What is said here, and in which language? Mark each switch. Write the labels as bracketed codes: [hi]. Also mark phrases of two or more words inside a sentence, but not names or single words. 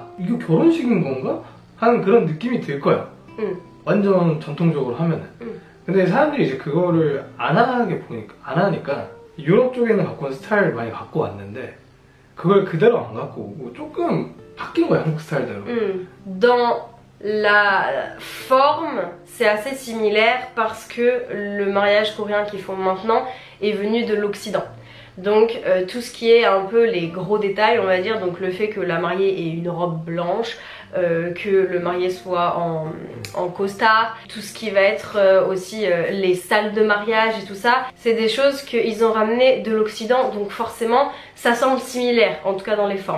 [ko] 이거 결혼식인 건가? 하는 그런 느낌이 들 거야. 완전 전통적으로 하면은. 근데 사람들이 이제 그거를 안 하니까 유럽 쪽에는 갖고 온 스타일 많이 갖고 왔는데 그걸 그대로 안 갖고 오고 조금 바뀐 거야 한국 스타일대로. [fr] Dans la forme, c'est assez similaire parce que le mariage coréen qu'ils font maintenant est venu de l'Occident. Donc tout ce qui est un peu les gros détails, on va dire, donc le fait que la mariée ait une robe blanche, que le marié soit en costard, tout ce qui va être aussi les salles de mariage et tout ça, c'est des choses qu'ils ont ramené de l'Occident, donc forcément ça semble similaire, en tout cas dans les formes.